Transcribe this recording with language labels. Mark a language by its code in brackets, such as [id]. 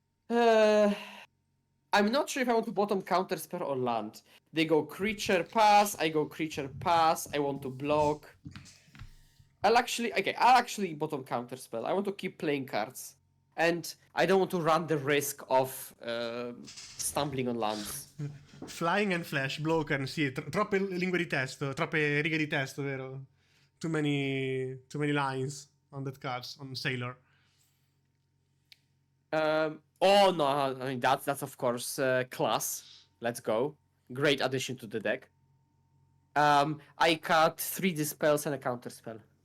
[en] I'm not sure if I want to bottom counterspell or land. They go creature pass, I go creature pass, I want to block. I'll actually bottom counterspell. I want to keep playing cards. And I don't want to run the risk of stumbling on lands. Flying and Flash, [it] Blocken, sì, troppe lingue di testo, troppe righe di testo, vero? [en] Too many lines on that cards, on Sailor. Oh no, I mean that's of course class. Let's go. Great addition to the deck. I cut 3 dispels and a counterspell.